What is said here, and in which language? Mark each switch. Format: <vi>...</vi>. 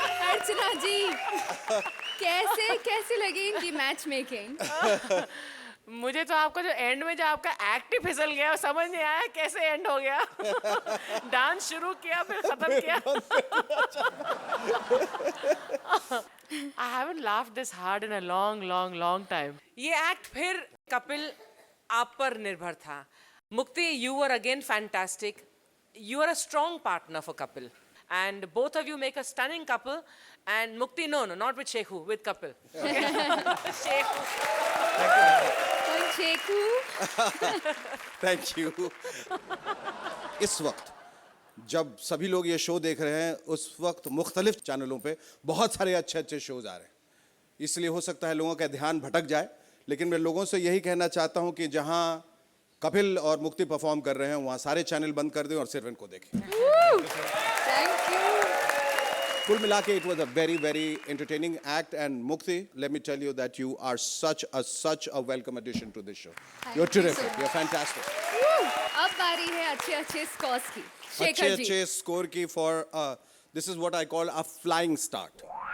<hi>अर्चना जी, कैसे कैसे लगी इनकी मैच मेकिंग? मुझे तो आपका जो एंड में जो आपका एक्ट ही फिसल गया, समझ नहीं आया कैसे एंड हो गया। डांस शुरू किया फिर खत्म किया।</hi> <en>I haven't laughed this hard in a long time.</en> <hi>ये एक्ट फिर कपिल आप पर निर्भर था।</hi> <en>Mukti, you were again fantastic. You are a strong partner for Kapil. And both of you make a stunning couple. And Mukti, no, not with Shekhu, with Kapil. Shekhu.</en> <hi>Shekhu,</hi> <en>Thank you.</en> <hi>इस वक्त जब सभी लोग ये शो देख रहे हैं, उस वक्त मुख्तलिफ चैनलों पे बहुत सारे अच्छे अच्छे शोज आ रहे हैं, इसलिए हो सकता है लोगों का ध्यान भटक जाए, लेकिन मैं लोगों से यही कहना चाहता हूं कि जहां कपिल और मुक्ति परफॉर्म कर रहे हैं वहां सारे चैनल बंद कर दें और सिर्फ इनको देखें।</hi> <en>Thank you.</en> <hi>कुल मिला के</hi> <en>It was a very entertaining act, and Mukti, let me tell you that you are such a welcome addition to this show. You're terrific. You're fantastic.</en> <hi>अब बारी है अच्छे अच्छे स्कोर्स की। शेखर जी, अच्छे स्कोर की</hi> <en>for this is what I call a flying start.</en>